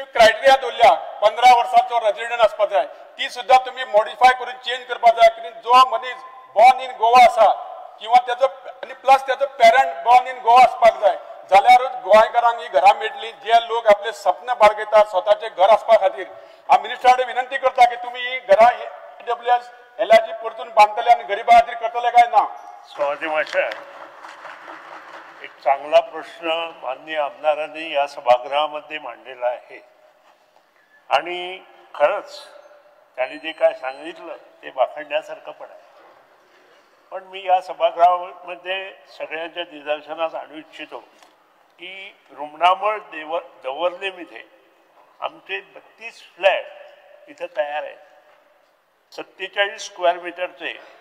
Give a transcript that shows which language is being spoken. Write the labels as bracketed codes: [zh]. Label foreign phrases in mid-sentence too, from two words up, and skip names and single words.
[kok] क्रायटेरिया दवरल्या 15 वर्सांचो रेजिडेंट आसपाक जाय ती सुद्धा तुम्ही मॉडिफाय करून चेंज करपाक जाय कित्याक जो मनीस [en] born in Goa [kok] आसा किंवा त्याचो आणि प्लस त्याचो पेरंट [en] born in Goa [kok] आसपाक जाय जाल्यारूच गोंयकारांक ही घरां मेळटली जे लोक आपले सपन बाळगयतात स्वतःचे घर आसपा खातीर हांव मिनिस्टरा कडेन विनंती करता की तुम्ही ही घरां EWS LIG परतून बांधतले आणि गरिबां खातीर करतले काय ना [mr] स्वागत मास्टर एक चांगला प्रश्न माननीय आमदारांनी या सभागृहामध्ये मांडलेला आहे आणि खरंच त्यांनी जे काय सांगितलं ते वाखणण्यासारखं पण आहे पण मी या सभागृहामध्ये सगळ्यांच्या निदर्शनास आणू इच्छितो की रुमणामळ दवर्लेमध्ये आमचे 32 फ्लॅट इथं तयार आहेत 47 स्क्वेअर मीटरचे